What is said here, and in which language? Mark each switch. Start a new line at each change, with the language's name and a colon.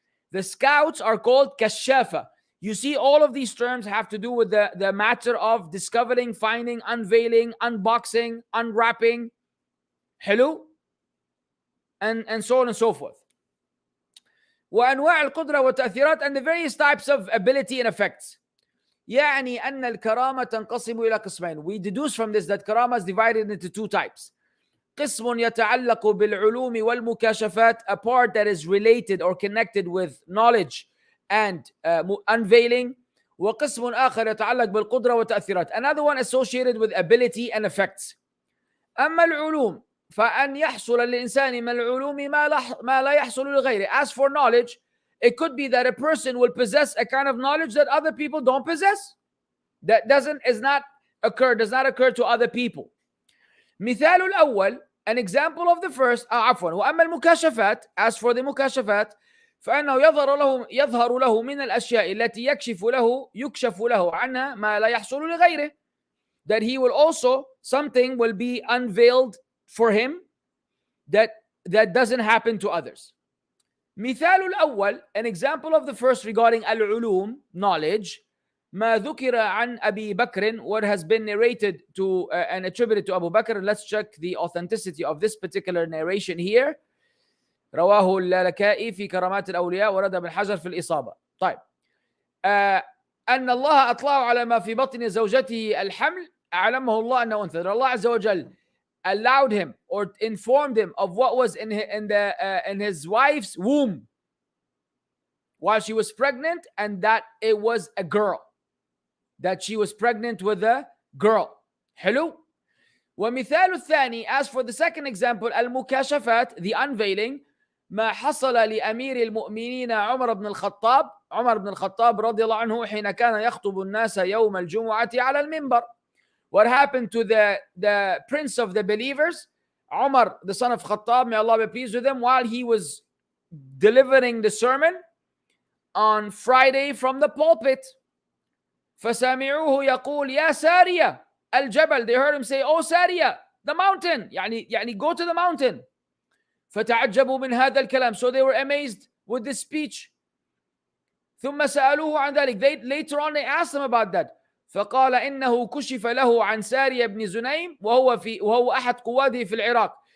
English: The scouts are called كشافة. You see, all of these terms have to do with the matter of discovering, finding, unveiling, unboxing, unwrapping. حلو. And so on and so forth.
Arabic: وأنواع القدرة والتأثيرات,
English: and the various types of ability and effects.
Arabic: يعني أن الكرامة تنقسم إلى قسمين.
English: We deduce from this that karama is divided into two types.
Arabic: قسم يتعلق بالعلوم والمكاشفات,
English: a part that is related or connected with knowledge and unveiling.
Arabic: وقسم آخر يتعلق بالقدرة والتأثيرات,
English: another one associated with ability and effects.
Arabic: أما العلوم فأن يحصل للإنسان من العلوم ما لا يحصل لغيره.
English: As for knowledge, it could be that a person will possess a kind of knowledge that other people don't possess. That does not occur to other people.
Arabic: مثال الأول,
English: an example of the first.
Arabic: عفوا. وأما المكاشفات,
English: as for the
Arabic: مكاشفات, فإنه يظهر له من الأشياء التي يكشف له عنها ما لا يحصل لغيره.
English: That he will also, something will be unveiled for him that doesn't happen to others.
Arabic: مثال الأول,
English: an example of the first regarding al-ulum, knowledge,
Arabic: ما ذكر عن أبي بكر,
English: what has been narrated to and attributed to Abu Bakr. Let's check the authenticity of this particular narration here.
Arabic: رواه اللالكائي في كرامات الأولياء ورد بن حجر في الإصابة. طيب. أن الله أطلعه على ما في بطن زوجته الحمل أعلمه الله أنه أنثى.
English: Allah Azza wa Jal allowed him or informed him of what was in his wife's womb while she was pregnant, and that it was a girl, that she was pregnant with a girl.
Arabic: حلو. ومثال الثاني,
English: as for the second example,
Arabic: المكاشفات,
English: the unveiling,
Arabic: ما حصل لأمير المؤمنين عمر بن الخطاب رضي الله عنه حين كان يخطب الناس يوم الجمعة على المنبر.
English: What happened to the prince of the believers, Umar, the son of Khattab, may Allah be pleased with him, while he was delivering the sermon on Friday from the pulpit.
Arabic: فسمعوه يقول يا سارية الجبل.
English: They heard him say, "Oh Sariya, the mountain. يعني go to the mountain.
Arabic: فتعجبوا من هذا الكلام.
English: So they were amazed with this speech.
Arabic: ثم سألوه عن ذلك.
English: Later on they asked him about that.
Arabic: فقال إنه كشف له عن سارية بن زنيم وهو أحد قواده في العراق.